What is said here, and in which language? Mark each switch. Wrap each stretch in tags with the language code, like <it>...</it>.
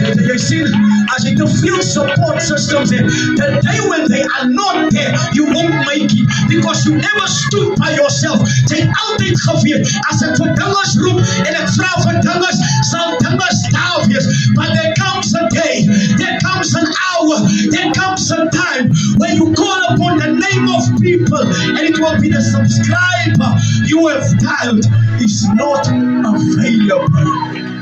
<af>Jy sien, as jy te veel support systems het,</af> <en>the day when they are not there, you won't make it, because you never stood by yourself.</en> <af>Jy het altyd geweet, as ek vir dinges roep, en ek vra vir dinges, sal dinges daar wees.</af> <en>But there comes a day, there comes an hour, there comes a time, when you call upon the name of people, and it will be the subscriber you have dialed is not available.</en>